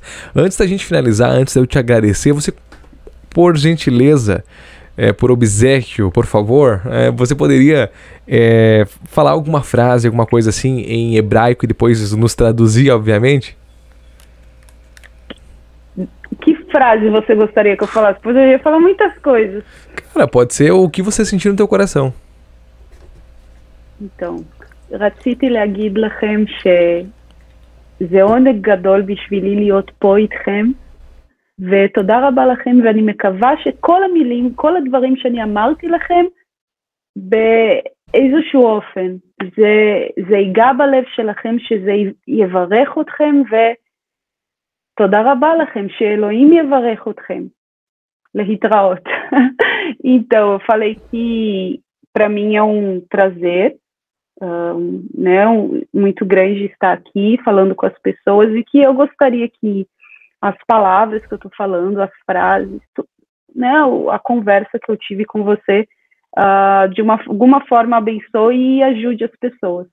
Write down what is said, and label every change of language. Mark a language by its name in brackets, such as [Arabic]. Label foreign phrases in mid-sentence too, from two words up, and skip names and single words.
[Portuguese] Antes da gente finalizar, antes de eu te agradecer, você, por gentileza, por obséquio, por favor, você poderia falar alguma frase, alguma coisa assim em hebraico e depois nos traduzir, obviamente? Que frase você gostaria que eu falasse? Poderia falar muitas coisas. Cara, pode ser o que você sentir no teu coração. então, [Hebrew] רציתי להגיד לכם שזה עונג גדול בשבילי להיות פה איתכם, ותודה רבה לכם, ואני מקווה שכל המילים, כל הדברים שאני אמרתי לכם, באיזשהו אופן, זה ייגע בלב שלכם, שזה יברך אתכם, ותודה רבה לכם, שאלוהים יברך אתכם. להתראות. [Portuguese] Então, eu falei que para mim é um prazer, muito grande estar aqui falando com as pessoas e que eu gostaria que as palavras que eu estou falando, as frases, a conversa que eu tive com você, de alguma forma abençoe e ajude as pessoas.